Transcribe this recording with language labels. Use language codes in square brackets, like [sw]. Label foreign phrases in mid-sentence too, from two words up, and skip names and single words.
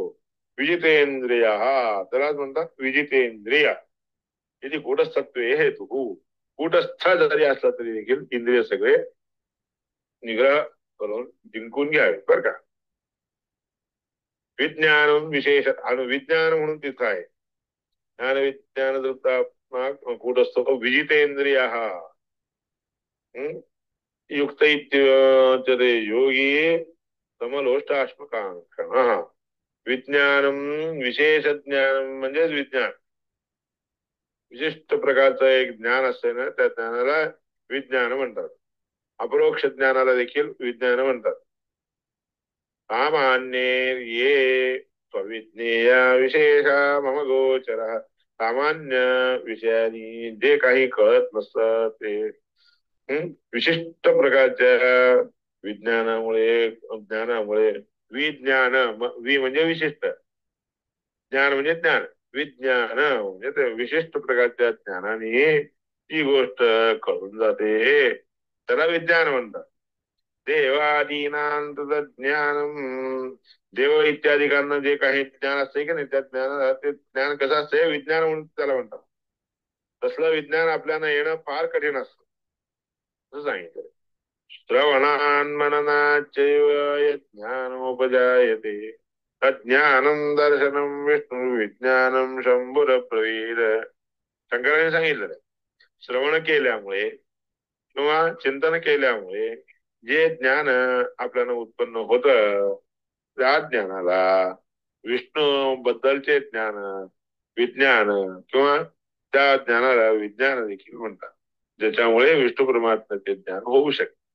[mr] विजितेंद्रिय, हा त्यालाच म्हणतात विजितेंद्रिय. याची कूटस्थत्व हे तू कूटस्थ जरी असला तरी देखील इंद्रिय सगळे निग्रह करून जिंकून घ्यावे बरं का. विज्ञान विशेष विज्ञान म्हणून तिथं आहे. [sa] ज्ञान विज्ञान दृप्तात्मा कूटस्थ विजितेंद्रिय युक्त इत्युच्यते योगी समलोष्टाश्मकांक्षण. [mr] विज्ञानम विशेष ज्ञान म्हणजेच विज्ञान, विशिष्ट प्रकारचं एक ज्ञान असते ना त्या ज्ञानाला विज्ञान म्हणतात. अपरोक्ष ज्ञानाला देखील विज्ञान म्हणतात. [sa] सामान्य ये स्वविज्ञेय विशेष मम गोचर. [mr] सामान्य विषयांनी जे काही कळत नसतं ते विशिष्ट प्रकारच्या विज्ञानामुळे ज्ञानामुळे विज्ञान, वि म्हणजे विशिष्ट, ज्ञान म्हणजे ज्ञान, विज्ञान म्हणजे ते विशिष्ट प्रकारच्या ज्ञानाने ती गोष्ट कळून जाते, त्याला विज्ञान म्हणतात. देवादीनांत ज्ञान, देव इत्यादिकांना जे काही ज्ञान असते की नाही त्या ज्ञानाला ते ज्ञान कसं असते, विज्ञान म्हणून त्याला म्हणतात. तसलं विज्ञान आपल्याला येणं फार कठीण असतं असं सांगितलं. [sa] श्रवणान् मननाच्चैव यज्ञानोपजायते तज्ज्ञानं दर्शनं विष्णु विज्ञानं शंभुरब्रवीद. [mr] शंकराने सांगितलं श्रवण केल्यामुळे किंवा चिंतन केल्यामुळे जे ज्ञान आपल्याला उत्पन्न होत त्या ज्ञानाला विष्णू बद्दलचे ज्ञान, विज्ञान किंवा त्या ज्ञानाला विज्ञान देखील म्हणतात, ज्याच्यामुळे विष्णू परमात्म्याचे ज्ञान होऊ शकते.